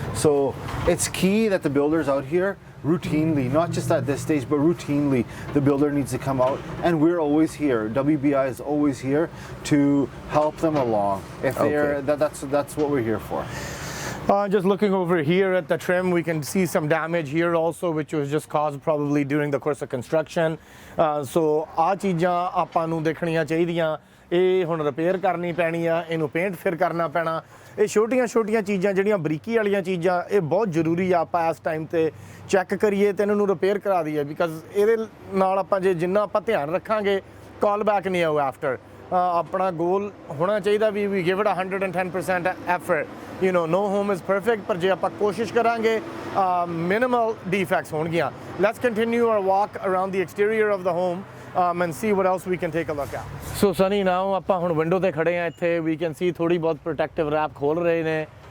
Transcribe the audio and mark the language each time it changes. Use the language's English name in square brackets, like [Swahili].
[English] So it's key that the builders out here routinely, not just at this stage, but routinely, the builder needs to come out, and we're always here. WBI is always here to help them along. If they're that's what we're here for. Just looking over here at the trim, we can see some damage here also, which was just caused probably during the course of construction. [Punjabi] So ਆ ਚੀਜ਼ਾਂ ਆਪਾਂ ਨੂੰ ਦੇਖਣੀਆਂ ਚਾਹੀਦੀਆਂ। ਇਹ ਹੁਣ repair ਕਰਨੀ ਪੈਣੀ ਆ, ਇਹਨੂੰ ਪੇਂਟ ਫਿਰ ਕਰਨਾ ਪੈਣਾ। ਇਹ ਛੋਟੀਆਂ ਚੀਜ਼ਾਂ ਜਿਹੜੀਆਂ ਬਰੀਕੀ ਵਾਲੀਆਂ ਚੀਜ਼ਾਂ, ਇਹ ਬਹੁਤ ਜ਼ਰੂਰੀ ਆ ਆਪਾਂ ਇਸ ਟਾਈਮ ਤੇ ਚੈੱਕ ਕਰੀਏ ਤੇ ਇਹਨਾਂ ਨੂੰ ਰਿਪੇਅਰ ਕਰਾ ਦਈਏ, ਬਿਕਾਜ਼ ਇਹਦੇ ਨਾਲ ਆਪਾਂ ਜਿੰਨਾ ਆਪਾਂ ਧਿਆਨ ਰੱਖਾਂਗੇ, ਕਾਲ ਬੈਕ ਨਹੀਂ ਆਊ ਆਫਟਰ। ਆਪਣਾ ਗੋਲ ਹੋਣਾ ਚਾਹੀਦਾ ਵੀ [English] Give it 110% effort. no home is perfect, [Punjabi] ਪਰ ਜੇ ਆਪਾਂ ਕੋਸ਼ਿਸ਼ ਕਰਾਂਗੇ minimal defects ਹੋਣਗੀਆਂ। [English] Let's continue our walk around the exterior of the home and see what else we can take a look at. So Sunny, now [Punjabi] ਆਪਾਂ ਹੁਣ window ਤੇ ਖੜੇ ਆ ਇੱਥੇ, [English] we can see [Punjabi] ਥੋੜੀ ਬਹੁਤ protective wrap ਖੋਲ ਰਹੇ ਨੇ।